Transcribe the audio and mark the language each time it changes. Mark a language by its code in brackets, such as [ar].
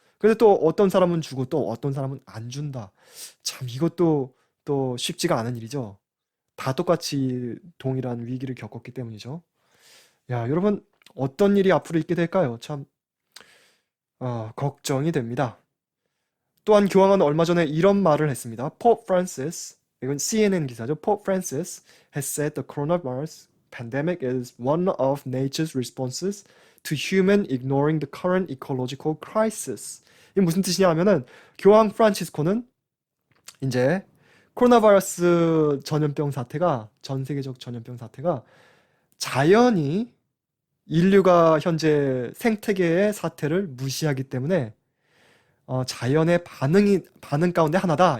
[ko] 근데 또 어떤 사람은 주고 또 어떤 사람은 안 준다. 참, 이것도 또 쉽지가 않은 일이죠. 다 똑같이 동일한 위기를 겪었기 때문이죠. 야, 여러분, 어떤 일이 앞으로 있게 될까요? 참, 걱정이 됩니다. 또한 교황은 얼마 전에 이런 말을 했습니다. [en] Pope Francis, [ko] 이건 CNN 기사죠. [en] Pope Francis has said the coronavirus pandemic is one of nature's responses to human ignoring the current ecological crisis. [ko] 이게 무슨 뜻이냐 하면은 교황 프란치스코는 이제 코로나 바이러스 전염병 사태가 전 세계적 전염병 사태가 자연이 인류가 현재 생태계의 사태를 무시하기 때문에 자연의 반응 가운데 하나다.